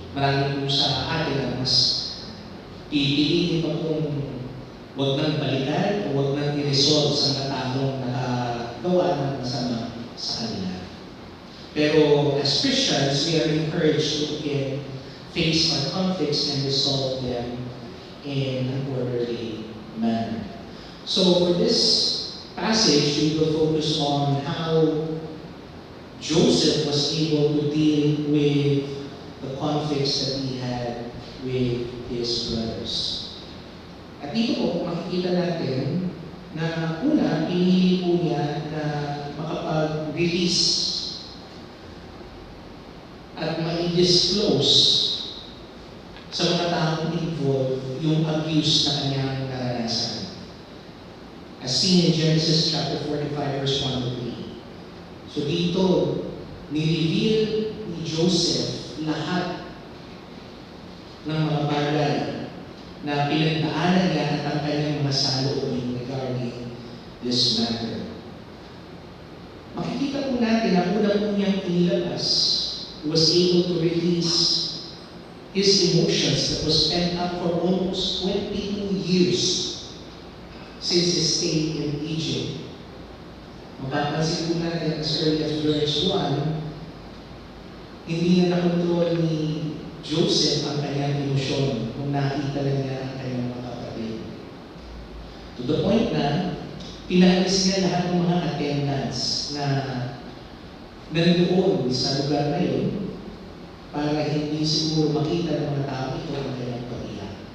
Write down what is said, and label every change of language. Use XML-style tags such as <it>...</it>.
<tl>Marami po sa atin ang mas pipiliin pa kung huwag nang balikan o huwag nang i-resolve sa nataong nakagawa ng masama sa kanila.</tl> <en>Pero as Christians, we are encouraged to again face our conflicts and resolve them in an orderly manner. So for this passage, we will focus on how Joseph was able to deal with the conflicts that he had with his brothers.</en> <tl>At dito po, makikita natin na una, pinili po niya na makapag-release at ma-disclose sa mga taong involved yung abuse na kanyang naranasan.</tl> <en>As seen in Genesis chapter 45, verse 1 to 3.</en> <tl>So dito, ni-reveal ni Joseph lahat ng mga bagay na pinagdaanan niya at ang kanyang mga saloobin</tl> <en>regarding this matter.</en> <tl>Makikita po natin na una po niyang inilabas,</tl> <en>was able to release his emotions that was pent up for almost 22 years since his stay in Egypt.</en> <tl>Mapapansin po natin</tl> <en>as early as verse 1,</en> <tl>hindi na nakontrol ni Joseph ang kanyang emosyon nung nakita na niya ang kanyang mga kapatid.</tl> <en>To the point</en> <tl>na, pinaalis niya lahat ng mga attendants na nandoon sa lugar na yun para hindi siguro makita ng mga tao ito ang kanyang pag-iyak.</tl>